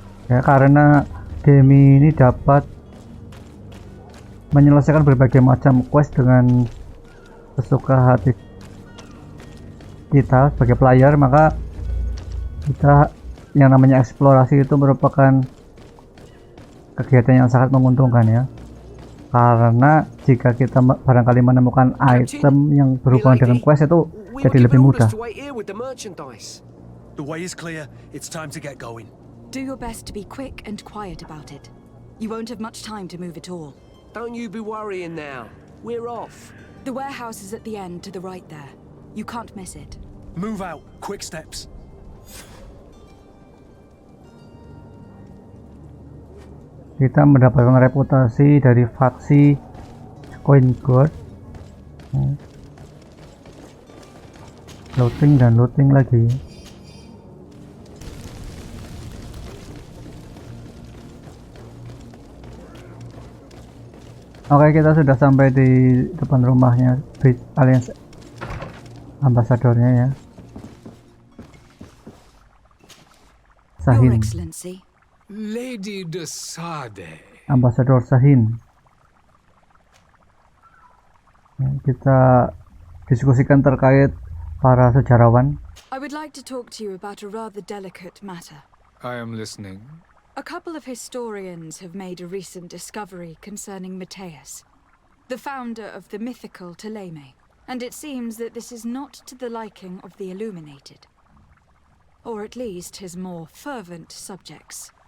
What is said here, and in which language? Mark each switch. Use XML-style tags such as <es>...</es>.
<id>ya, karena game ini dapat menyelesaikan berbagai macam quest dengan sesuka hati kita sebagai player, maka kita yang namanya eksplorasi itu merupakan kegiatan yang sangat menguntungkan ya, karena jika kita barangkali menemukan item yang berhubungan dengan quest itu jadi lebih mudah.</id> <en>The way is clear. It's time to get going. Do your best to be quick and quiet about it. You won't have much time to move it all. Don't you be worrying now. We're off. The warehouse is at the end to the right there. You can't miss it. Move out. Quick steps.</en> <id>Kita mendapatkan reputasi dari fraksi Coin Guard. Looting dan looting lagi. Oke, kita sudah sampai di depan rumahnya Bridge Alliance ambasadornya ya. Sahin.</id> <en>Your Excellency. Lady de Sardet.</en> <id>Ambasador Sahin. Ya, kita diskusikan terkait para sejarawan.</id> <en>I would like to talk to you about a rather delicate matter. I am listening. A couple of historians have made a recent discovery concerning Matthias, the founder of the mythical Ptolemy, and it seems that this is not to the liking of the illuminated, or at least his more fervent subjects.</en>